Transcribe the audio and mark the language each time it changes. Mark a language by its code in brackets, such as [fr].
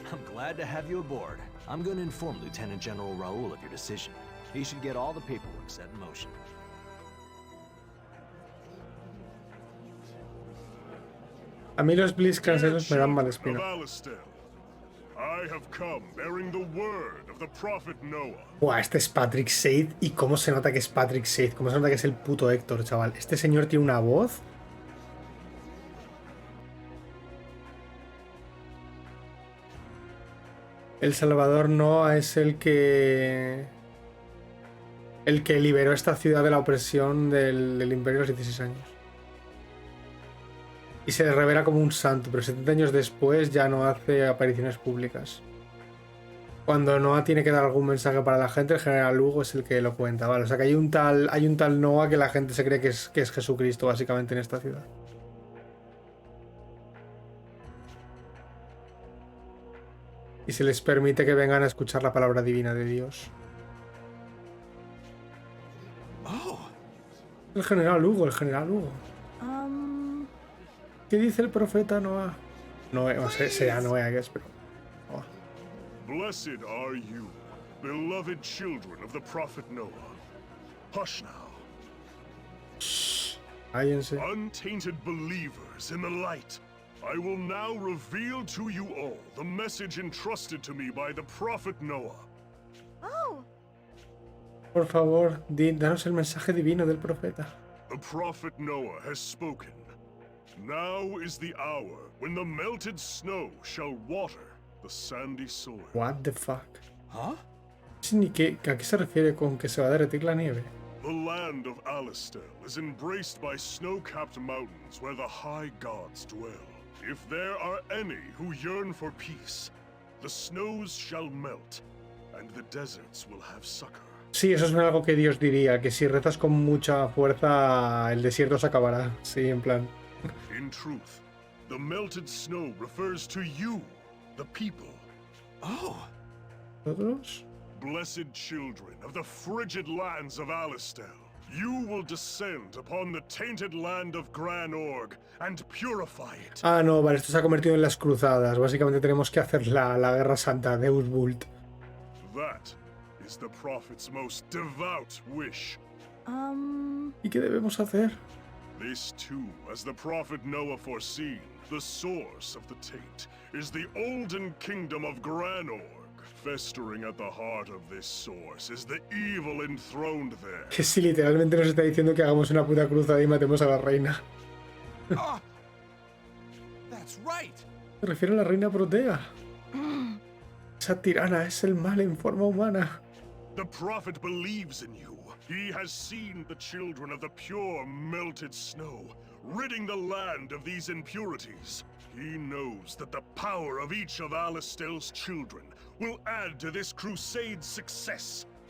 [en] I'm glad to have you aboard. I'm going to inform Lieutenant General Raoul of your decision. He should get all the paperwork set in motion. [es] A mí los Blitzcranks esos me dan mala espina. [en] I have come bearing the word of the prophet Noah. [es] Buah, este es Patrick Seid. Y cómo se nota que es Patrick Seid. Cómo se nota que es el puto Héctor, chaval. Este señor tiene una voz. El Salvador Noah es el que liberó esta ciudad de la opresión del Imperio a los 16 años. Y se le revela como un santo, pero 70 años después ya no hace apariciones públicas. Cuando Noah tiene que dar algún mensaje para la gente, el general Hugo es el que lo cuenta, ¿vale? O sea que hay un tal Noah que la gente se cree que es Jesucristo, básicamente, en esta ciudad. Y se les permite que vengan a escuchar la palabra divina de Dios. El general Hugo. ¿Qué dice el profeta Noah? No sé, sea Noah, que es, pero... Oh. [en] Blessed are you, beloved children of the prophet Noah. Hush now. [es] Shh. Cállense. [en] Untainted believers in the light. I will now reveal to you all the message entrusted to me by the prophet Noah. Oh. [es] Por favor, danos el mensaje divino del profeta. [en] The prophet Noah has spoken. Now is the hour when the melted snow shall water the sandy soil. What the fuck? Huh? [es] Sí, ni ¿a qué se refiere con que se va a derretir la nieve? [en] The land of Alistel is embraced by snow-capped mountains where the high gods dwell. If there are any who yearn for peace, the snows shall melt, and the deserts will have succor. [es] Sí, eso es algo que Dios diría, que si rezas con mucha fuerza, el desierto se acabará. Sí, en plan. [en] In truth, the melted snow refers to you, the people. Oh! [es] ¿Nosotros? [en] Blessed children of the frigid lands of Alistel, you will descend upon the tainted land of Gran Org and purify it. [es] Ah, no, vale, esto se ha convertido en las cruzadas. Básicamente tenemos que hacer la Guerra Santa, Deus Vult. [en] That is the prophet's most devout wish. [es] ¿Y qué debemos hacer? [en] This too, as the prophet Noah foreseen, the source of the taint is the olden kingdom of Gran Org. Festering at the heart of this source is the evil enthroned there. [es] Que sí, literalmente nos está diciendo que hagamos una puta cruzada y matemos a la reina. [en] That's right. [es] Se refiere a la reina Protea. Esa tirana es el mal en forma humana. [en] The prophet believes in you. He has seen the children of the pure melted snow, ridding the land of these impurities. He knows that the power of each of Alistel's children will add to this crusade's success.